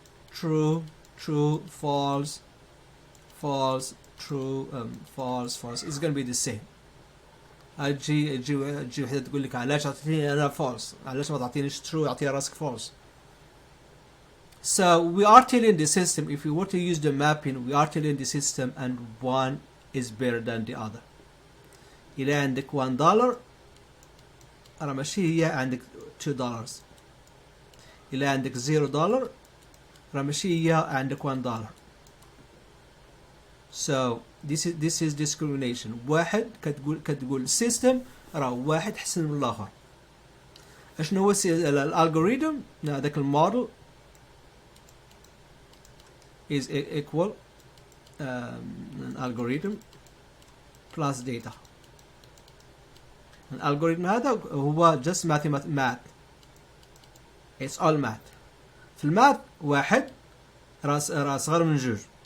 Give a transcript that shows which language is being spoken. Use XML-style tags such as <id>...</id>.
<en>True false false true false false is going to be the same.</en> <ar>اجي وحده تقول لك علاش عطيتيني انا false؟ علاش ما تعطينيش true اعطيها راسك false؟</ar> <en>So we are telling the system, if we were to use the mapping, we are telling the system and one is better than the other.</en> <ar>إذا عندك $1 راه ماشي هي عندك $2. إذا عندك $0 راه ماشي هي عندك $1.</ar> <en>So this is discrimination.</en> <ar>واحد كتقول السيستم راه واحد حسن من الآخر. اشنو هو الالغوريثم؟ هذاك الموديل</ar> <en>is equal an algorithm plus data.</en> <ar>الالغوريثم هذا هو</ar> <en>just math. It's all math.</en> <ar>في الماث واحد راس صغر من جوج.</ar>